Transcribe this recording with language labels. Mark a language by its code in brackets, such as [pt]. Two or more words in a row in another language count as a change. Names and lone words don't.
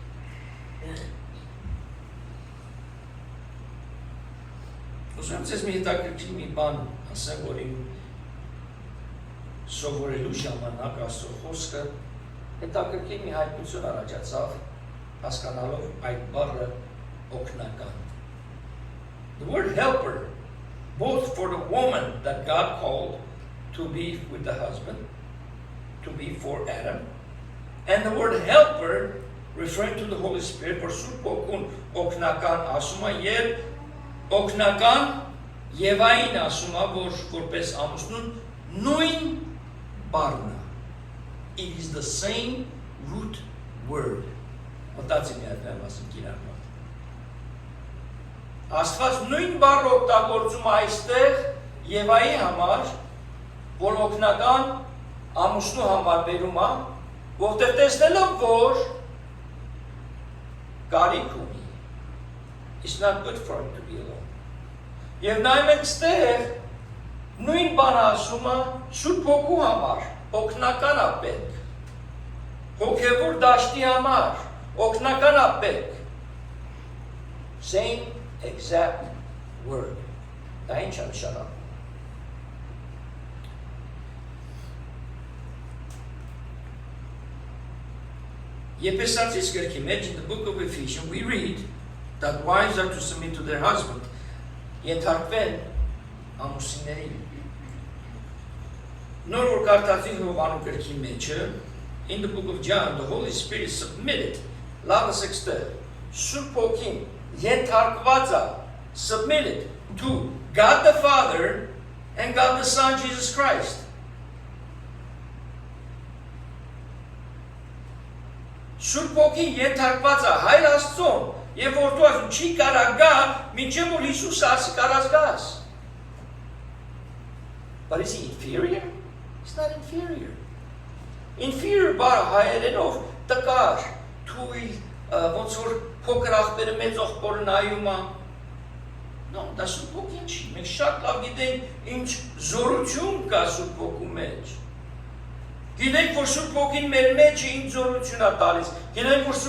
[hy] Ուզում եմ ձեզ մի հետաքրքիր մի բան ասեմ, որ իմ սովորելու ժամանակ Աստծո խոսքը հետաքրքիր մի հայտնություն առաջացավ, հասկանալով այդ բառը օգնական։ [en] The word helper, both for the woman that God called to be with the husband, to be for Adam, and the word helper, referring to the Holy Spirit, for [hy] Sուրբ Հոգուն օգնական ասում է, եւ օգնական Եվային ասում է, որպես ամուսնուն նույն բառն է։ [en] It is the same root word. [hy] Մտածի մի հատ եմ ասում կիրառ։ Աստված նույն բառը օգտագործում է այստեղ Եվայի համար, որ օգնական ամուսնու համար բերում է, որտեղ տեսնելով, որ կարիք ունի. [en] It's not good for him to be alone. [hy] Եվ նայում ենք ստեղ նույն բանը ասում է Սուրբ Հոգու համար, օգնական է պետք, հոգևոր դաշտի համար, օգնական է պետք, [en] same exact word. [hy] Դա ինչ է նշանակում։ Եփեսացիս գրքի մեջ, [en] in the book of Ephesians, we read that wives are to submit to their husband. [hy] Ենթարկվեն ամուսիններին։ Նոր որ կարդացի Հովանու գրքի մեջը, [en] in the book of John, the Holy Spirit submitted, [hy] լավս եկստեղ, Սուրբ Հոգին ենթարկված է, [en] submitted to God the Father and God the Son, Jesus Christ. [hy] Սուրբ ոգին ենթարկված է Հայր Աստծուն, եւ որտու ասում չի կարա գա, մինչև որ Հիսուսը ասի կարած գաս։ [en] But is he inferior? He's not inferior. [hy] Inferior բառը հայերենով տկար, թույլ, ոնց որ փոքր աղբերը մեծ աղբորը նայում է։ No, դա Սուրբ ոգին չի։ Մենք շատ լավ գիտենք ինչ զորություն կա Սուրբ ոգու մեջ։ Գիտենք, որ Սուրբ ոգին մեր մեջ ինչ զորություն է տալիս։ Գիտենք, որ